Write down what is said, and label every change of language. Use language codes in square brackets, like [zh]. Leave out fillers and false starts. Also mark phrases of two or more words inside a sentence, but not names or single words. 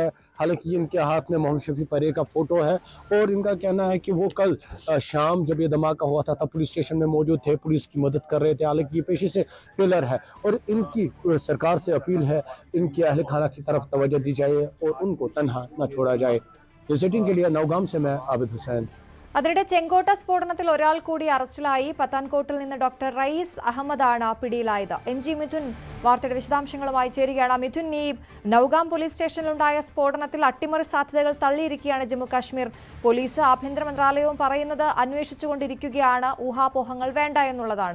[hi] हालांकि इनके हाथ में मोहम्मद शफी परे का फ़ोटो है और इनका कहना है कि वो कल शाम जब ये धमाका हुआ था तब पुलिस स्टेशन में मौजूद थे, पुलिस की मदद कर रहे थे। हालांकि ये पेशे से टेलर है और इनकी सरकार से अपील है इनके अहल खाना की तरफ तवज्जो दी जाए और उनको तन्हा न छोड़ा जाए। न्यूज़18 के लिए नौगाम से मैं आबिद हुसैन। [ml] അതിനിടെ ചെങ്കോട്ട സ്ഫോടനത്തിൽ ഒരാൾ കൂടി അറസ്റ്റിലായി. പത്താൻകോട്ടിൽ നിന്ന് ഡോക്ടർ റയീസ് അഹമ്മദാണ് പിടിയിലായത്. MG മിഥുൻ വാർത്തയുടെ വിശദാംശങ്ങളുമായി ചേരുകയാണ്. മിഥുൻ, ഈ നൌഗാം പോലീസ് സ്റ്റേഷനിലുണ്ടായ സ്ഫോടനത്തിൽ അട്ടിമറി സാധ്യതകൾ തള്ളിയിരിക്കുകയാണ് ജമ്മുകാശ്മീർ പോലീസ്. ആഭ്യന്തര മന്ത്രാലയവും പറയുന്നത് അന്വേഷിച്ചുകൊണ്ടിരിക്കുകയാണ്, ഊഹാപോഹങ്ങൾ വേണ്ട എന്നുള്ളതാണ്.